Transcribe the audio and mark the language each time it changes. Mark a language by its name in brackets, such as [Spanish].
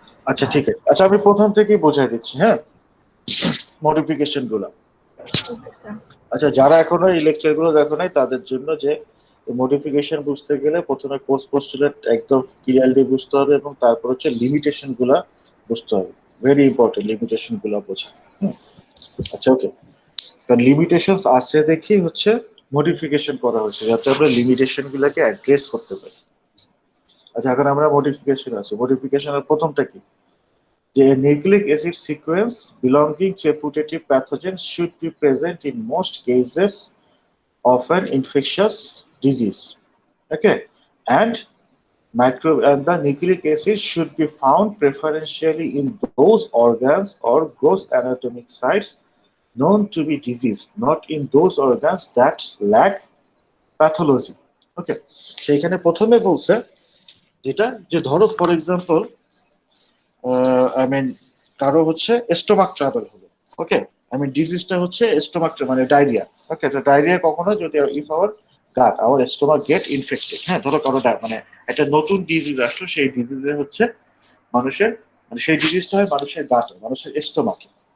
[Bangla] আচ্ছা ঠিক আছে, আচ্ছা আমি প্রথম থেকেই বোঝাই দিচ্ছি। হ্যাঁ, মডিফিকেশন গুলো, আচ্ছা যারা এখনো এই লেকচার গুলো দেখো নাই তাদের জন্য, যে মডিফিকেশন বুঝতে গেলে প্রথমে কোষ পোস্টুলেট একদম ক্লিয়ারলি বুঝতে হবে এবং তারপর হচ্ছে লিমিটেশন গুলা বুঝতে হবে। ভেরি ইম্পর্টেন্ট লিমিটেশন গুলা বোঝা। আচ্ছা ওকে, কারণ লিমিটেশন আছে দেখেই হচ্ছে মডিফিকেশন করা হয়েছে, যাতে আমরা লিমিটেশন গুলাকে অ্যাড্রেস করতে পারি। আচ্ছা এখন আমরা মডিফিকেশন আছে, মডিফিকেশনের প্রথমটা কি, যে [English] nucleic acid sequence belonging to a putative pathogen should be present in most cases of an infectious disease. Okay, and the nucleic acid should be found preferentially in those organs or gross anatomic sites known to be diseased, not in those organs that lack pathology. [Bangla] Okay, সেইখানে প্রথমে বলছে যেটা, যে ধরো [English] for example I mean [Bangla] কারো হচ্ছে stomach trouble হলো। ওকে, I mean ডিজিজটা হচ্ছে স্টোমাক মানে ডায়রিয়া। ওকে, তো ডায়রিয়া কখনো যদি [English] if our stomach get infected, [Bangla] হ্যাঁ ধরো কারো মানে একটা নতুন ডিজিজ আসলো, সেই ডিজিজে হচ্ছে মানুষের মানে সেই ডিজিজটা হয় মানুষের গাটে, মানুষের স্টোমাকে।